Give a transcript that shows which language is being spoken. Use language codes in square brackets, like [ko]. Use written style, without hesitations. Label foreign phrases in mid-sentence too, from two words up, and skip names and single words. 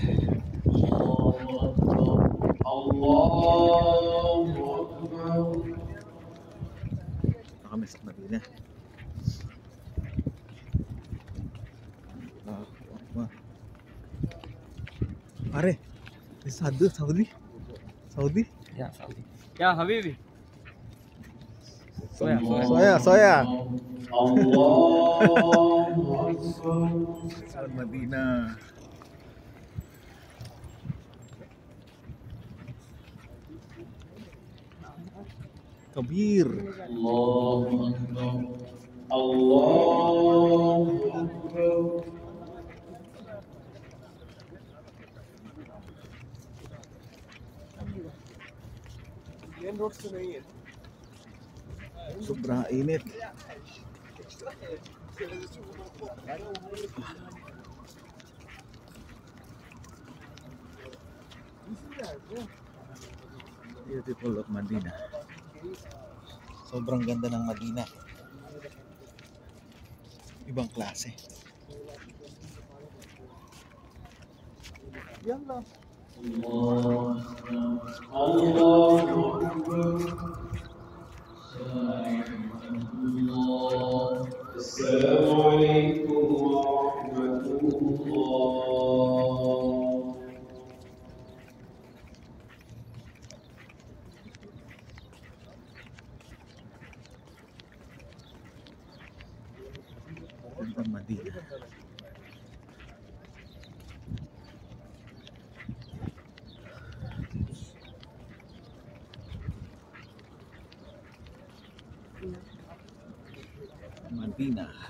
[ar] الله أكبر. [tl] Dito kami sa Medina. Pare, Saudi? [ar] يا، سعودي. يا، حبيبي. سوا. الله أكبر. [tl] Sa Medina. Kabir. [ar] الله أكبر. الله أكبر. [tl] Sobra init. [en] Beautiful of Medina. [tl] Sobrang ganda ng Medina. Ibang klase. Yan lang. [ar] الله أكبر. السلام عليكم ورحمة الله. [tl] Ganda Medina. Medina.